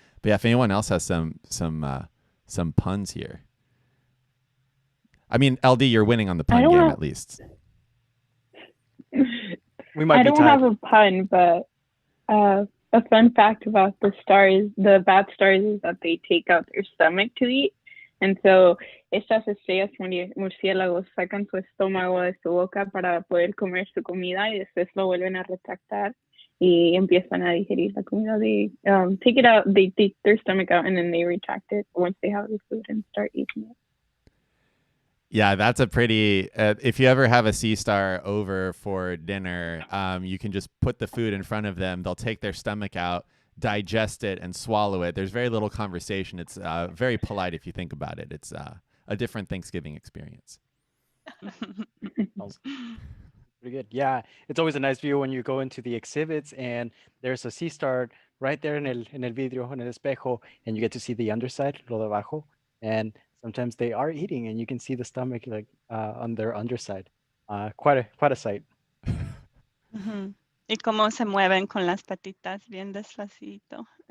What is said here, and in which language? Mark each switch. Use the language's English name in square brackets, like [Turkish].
[English] But yeah, if anyone else has some puns here. I mean, LD, you're winning on the pun game at least. We might I be don't tied. have a pun, but a fun fact about the stars, the bat stars, is that they take out their stomach to eat. [Spanish] And so estas estrellas murciélagos sacan su estómago de su boca para poder comer su comida y después lo vuelven a retractar y empiezan a digerir la comida. [English] They take it out, they take their stomach out, and then they retract it once they have the food and start eating it. Yeah, that's a pretty. If you ever have a sea star over for dinner, you can just put the food in front of them. They'll take their stomach out, digest it, and swallow it. There's very little conversation. It's very polite if you think about it. It's a different Thanksgiving experience. Pretty good. Yeah, it's always a nice view when you go into the exhibits and there's a sea star right there [Spanish] en el vidrio, en el espejo, [English] and you get to see the underside, [Spanish] lo de abajo, [English] and sometimes they are eating, and you can see the stomach like on their underside. Quite a sight. Ujú. [Spanish] Y cómo se mueven con las patitas bien despacito.